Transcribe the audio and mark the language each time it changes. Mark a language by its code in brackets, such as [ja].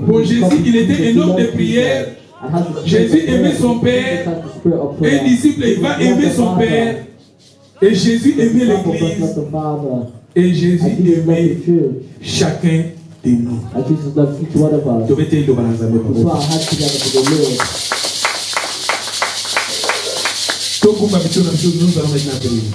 [fr] Pour Jésus, il était un homme de prière. Jésus aimait son père. Un disciple, il va aimer son père. Et Jésus aimait l'église. Et Jésus aimait chacun de nous. [en] And Jesus loves each one of us. [fr] Tu veux te dire, [en] We put our hands together for the Lord. [fr] Nous allons maintenant prier.